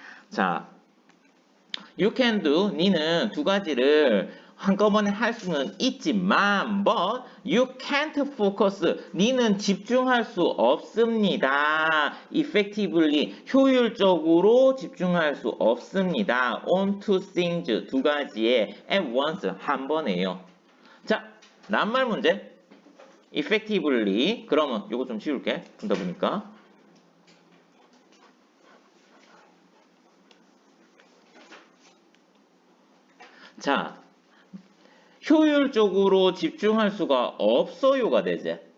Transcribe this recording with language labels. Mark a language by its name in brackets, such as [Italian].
[Korean] 자, [English] you can do [Korean] 니는 두 가지를 한꺼번에 할 수는 있지만 [English] but you can't focus [Korean] 니는 집중할 수 없습니다. [English] effectively [Korean] 효율적으로 집중할 수 없습니다. [English] on two things [Korean] 두 가지에 [English] at once [Korean] 한 번에요. 자, 낱말 문제 effectively 그러면 요거 좀 지울게. 보다 보니까 자 효율적으로 집중할 수가 없어요가 되지.